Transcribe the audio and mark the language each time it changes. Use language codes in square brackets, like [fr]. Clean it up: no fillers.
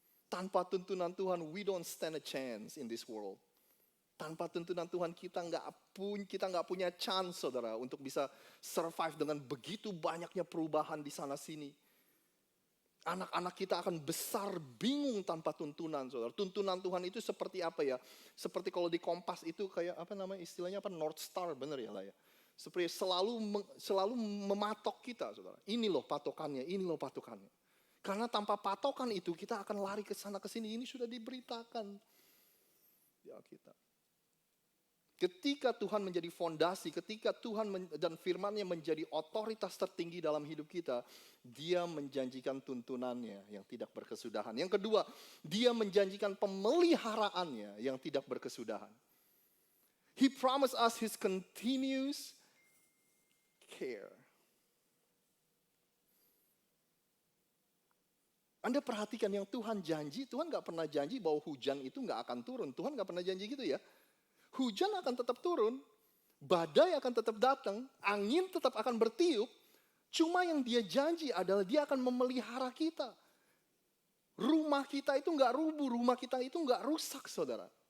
[id] Tanpa tuntunan Tuhan, [en] we don't stand a chance in this world. [id] Tanpa tuntunan Tuhan kita nggak punya chance, saudara, untuk bisa survive dengan begitu banyaknya perubahan di sana sini. Anak-anak kita akan besar bingung tanpa tuntunan, saudara. Tuntunan Tuhan itu seperti apa ya? Seperti kalau di Kompas itu kayak apa namanya istilahnya apa North Star, bener ya lah ya. Seperti selalu mematok kita, saudara. Ini loh patokannya, ini loh patokannya. Karena tanpa patokan itu kita akan lari ke sana ke sini. Ini sudah diberitakan di Alkitab. Ketika Tuhan menjadi fondasi, ketika Tuhan dan firman-Nya menjadi otoritas tertinggi dalam hidup kita, Dia menjanjikan tuntunannya yang tidak berkesudahan. Yang kedua, Dia menjanjikan pemeliharaannya yang tidak berkesudahan. [en] He promised us His continuous care. [id] Anda perhatikan yang Tuhan janji, Tuhan gak pernah janji bahwa hujan itu gak akan turun. Tuhan gak pernah janji gitu ya. Hujan akan tetap turun, badai akan tetap datang, angin tetap akan bertiup. Cuma yang Dia janji adalah Dia akan memelihara kita. Rumah kita itu nggak rubuh, rumah kita itu nggak rusak, saudara.